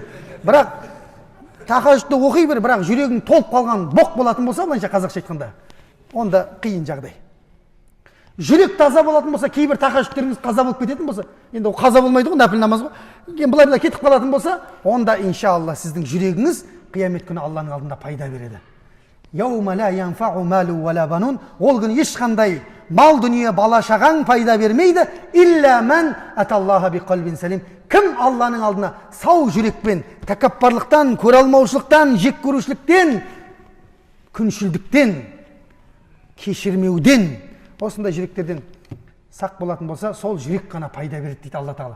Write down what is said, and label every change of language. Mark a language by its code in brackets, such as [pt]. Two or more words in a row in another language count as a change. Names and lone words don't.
[kk] Бірақ тахажжудты оқи бер, бірақ жүрегің толып қалған боқ болатын болса, былайша қазақша айтқанда, онда қиын жағдай. Жүрек таза болатын болса, кейбір тахажжудтеріңіз қаза болып кететін болса, енді ол қаза болмайды ғой, нәпіл намаз ғой. Енді былай кетіп қалатын болса, онда иншалла сіздің жүрегіңіз қиямет күні Алланың алдында пайда береді. [ar] يوم لا ينفع مال ولا بنون, [kk] ол күні ешқандай мал дүние бала шағаң пайда бермейді, [ar] إلا من أتى الله بقلب سليم. [kk] Кім Алланың алдына сау жүрекпен, тәкаппарлықтан, көре алмаушылықтан, жек көрушіліктен, күншілдіктен, кешірмеуден, осындай жүректерден сақ болатын болса, сол жүрек қана пайда береді дейді Алла Тағала.